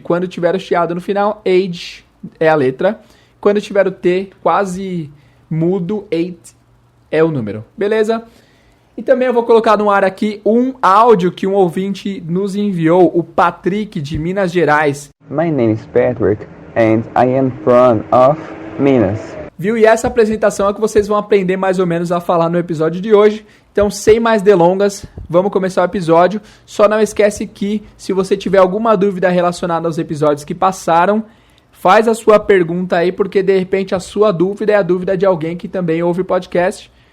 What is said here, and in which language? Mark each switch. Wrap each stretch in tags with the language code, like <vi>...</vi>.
<pt>Quando tiver o chiado no final, age é a letra. Quando tiver o T quase mudo, 8 é o número. Beleza? E também eu vou colocar no ar aqui um áudio que um ouvinte nos enviou, o Patrick de Minas Gerais.</pt> <en>My name is Patrick and I am from Minas.</en> <pt>Viu? E essa apresentação é que vocês vão aprender mais ou menos a falar no episódio de hoje. Então, sem mais delongas, vamos começar o episódio. Só não esquece que, se você tiver alguma dúvida relacionada aos episódios que passaram, faz a sua pergunta aí, porque de repente a sua dúvida é a dúvida de alguém que também ouve o podcast.</pt>